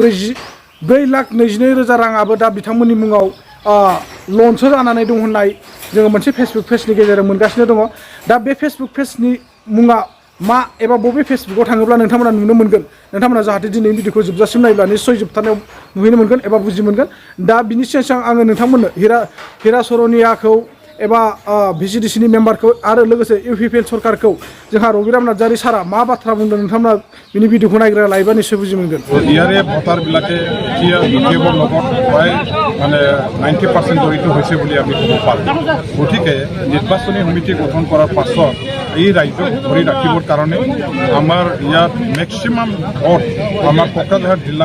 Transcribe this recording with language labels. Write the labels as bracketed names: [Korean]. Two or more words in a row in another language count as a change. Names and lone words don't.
[Bodo] 4,22,000 राङाबो दा बिथांमोननि मुङाव लनसो जानानै दं होननाय जोङो मोनसे फेसबुक पेजनि गेजेरजों मोनगासिनो दङ दा बे फेसबुक पेजनि मुङा मा एबा बबे फेसबुकाव थाङोब्ला नोंथांमोना नुनो मोनगोन नोंथांमोना जाहाथे दिनै भिडिअखौ जोबजासिम नायब्ला निश्चय जोबथारनायाव नुहैनो मोनगोन एबा बुजि मोनगोन दा बिनि सिगां आङो नोंथांमोननो हिरा सरनियाखौ एबा VCDCनि मेम्बारखौ आरो लोगोसे UPPL सरकारखौ जोंहा रबिराम नार्जारी सारा मा बाथ्रा बुंदों नोंथांमोना बिनि भिडिअखौ नायग्रा लायोबा निश्चय बुजि मोनगोन [Assamese] ইয়াৰে ভোটাৰবিলাকে এতিয়া BPF-ৰ লগত প্ৰায় মানে 90% জড়িত হৈছে বুলি আমি ক'ব পাৰোঁ গতিকে নিৰ্বাচনী সমিতি গঠন কৰাৰ পাছত এই ৰাজ্যক ধৰি ৰাখিবৰ কাৰণে আমাৰ ইয়াত [English] maximum vote [Assamese] আমাৰ কোকৰাঝাৰ জিলাৰ